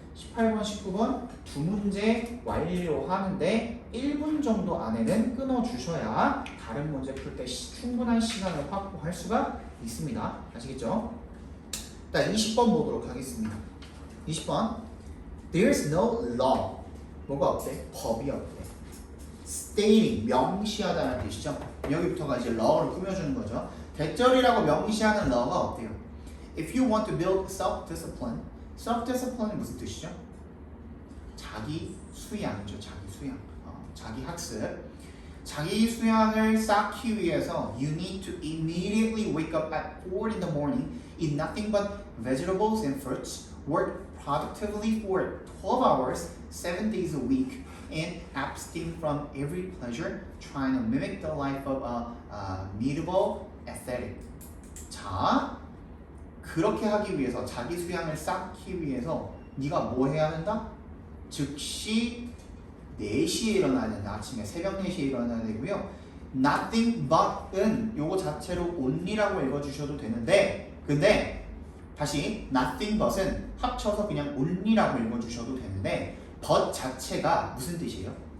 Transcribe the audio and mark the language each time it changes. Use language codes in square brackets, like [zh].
[ko] 18번, 19번 두 문제 완료하는데 1분 정도 안에는 끊어주셔야 다른 문제 풀 때 충분한 시간을 확보할 수가 있습니다. 아시겠죠? 자, 20번 보도록 하겠습니다. 20번 [en] There's no law. [ko] 뭐가 없대? 법이 없대. Stating, 명시하다는 뜻이죠. 여기부터가 이제 law를 꾸며주는 거죠. 대절이라고 명시하는 law가 없대요. [en] If you want to build self-discipline, self-discipline은 [ko] 무슨 뜻이죠? 자기 수양이죠. 자기 수양. 자기 학습. 자기 수양을 쌓기 위해서 [en] you need to immediately wake up at 4 in the morning, eat nothing but vegetables and fruits, work productively for 12 hours, 7 days a week, and abstain from every pleasure, trying to mimic the life of a medieval ascetic. [ko] 자, 그렇게 하기 위해서 자기 수양을 쌓기 위해서 네가 뭐 해야 한다? 즉시 4시에 일어나야 된다. 아침에 새벽 4시에 일어나야 되고요. Nothing but은 요거 자체로 only라고 읽어주셔도 되는데 근데 다시 nothing but은 합쳐서 그냥 only라고 읽어주셔도 되는데 but 자체가 무슨 뜻이에요?